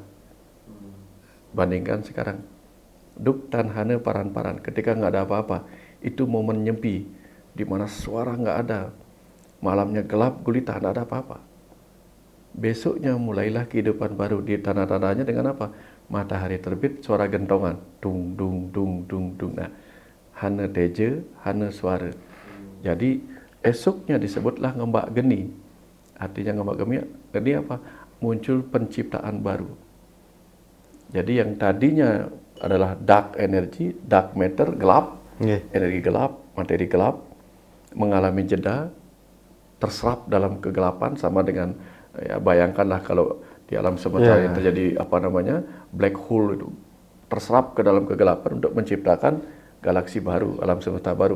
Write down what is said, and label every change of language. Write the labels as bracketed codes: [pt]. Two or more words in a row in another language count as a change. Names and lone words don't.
[id] Bandingkan sekarang. [kaw] Duk tan hane paran-paran, [id] ketika nggak ada apa-apa, itu momen nyepi, di mana suara nggak ada, malamnya gelap gulita, nggak ada apa-apa. Besoknya mulailah kehidupan baru, di tanda-tandanya dengan apa? Matahari terbit, suara gentongan, dung dung dung dung dung. Nah, [kaw] hane teje, [id] hane suara. Jadi esoknya disebutlah ngembak geni. Artinya ngembak geni apa? Muncul penciptaan baru. Jadi yang tadinya adalah [en] dark energy, dark matter, [id] gelap, Nggih. energi gelap, materi gelap, mengalami jeda, terserap dalam kegelapan sama dengan ya bayangkanlah kalau di alam semesta yang terjadi apa namanya [en] black hole [id] itu terserap ke dalam kegelapan untuk menciptakan galaksi baru, alam semesta baru.